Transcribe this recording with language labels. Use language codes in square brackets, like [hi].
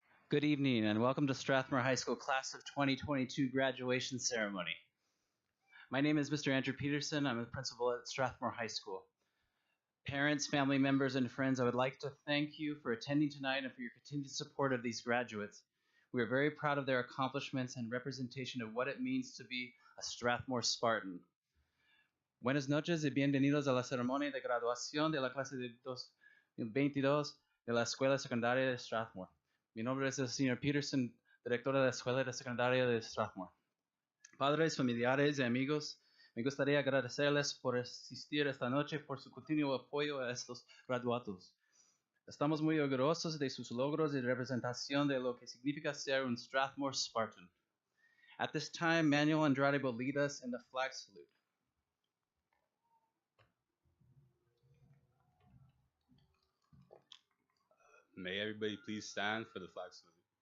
[en] Good evening and welcome to Strathmore High School Class of 2022 graduation ceremony. My name is Mr. Andrew Peterson. I'm a principal at Strathmore High School. Parents, family members, and friends, I would like to thank you for attending tonight and for your continued support of these graduates. We are very proud of their accomplishments and representation of what it means to be a Strathmore Spartan. [es] Buenas noches y bienvenidos a la ceremonia de graduación de la clase de 2022 de la Escuela Secundaria de Strathmore. Mi nombre es el señor Peterson, director de la Escuela Secundaria de Strathmore. Padres, familiares y amigos, me gustaría agradecerles por asistir esta noche por su continuo apoyo a estos graduados. Estamos muy orgullosos de sus logros y representación de lo que significa ser un Strathmore Spartan. [en] At this time, Manuel Andrade will lead us in the flag salute. May everybody please stand for the flag salute.